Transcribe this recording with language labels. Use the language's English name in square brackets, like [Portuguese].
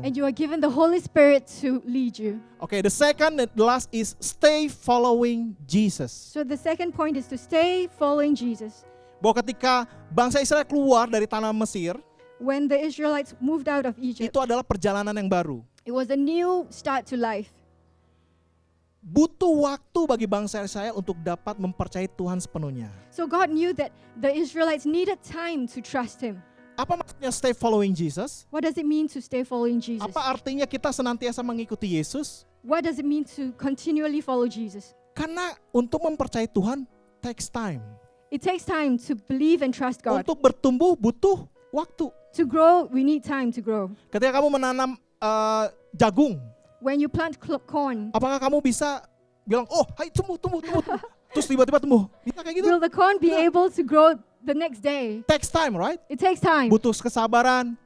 [English] And you are given the Holy Spirit to lead you. Okay, the second and the last is stay following Jesus. So the second point is to stay following Jesus. [Indonesian] Bahwa ketika bangsa Israel keluar dari tanah Mesir, [English] When the Israelites moved out of Egypt, [Indonesian] itu adalah perjalanan yang baru. [English] it was a new start to life. [Indonesian] Butuh waktu bagi bangsa Israel untuk dapat mempercayai Tuhan sepenuhnya. [English] So God knew that the Israelites needed time to trust Him. [Indonesian] Apa maksudnya [English] stay following Jesus? What does it mean to stay following Jesus? [Indonesian] Apa artinya kita senantiasa mengikuti Yesus? [English] What does it mean to continually follow Jesus? [Indonesian] Karena untuk mempercayai Tuhan [English] takes time. It takes time to believe and trust God. [Indonesian] Untuk bertumbuh butuh waktu. [English] To grow, we need time to grow. [Indonesian] Ketika kamu menanam jagung, [English] When you plant corn, [Indonesian] apakah kamu bisa bilang, oh, hai tumbuh, terus tiba-tiba tumbuh? Bisa kayak gitu? [English] will the corn be Yeah. able to grow the next day? Takes time, right? It takes time. [Indonesian] Butuh kesabaran,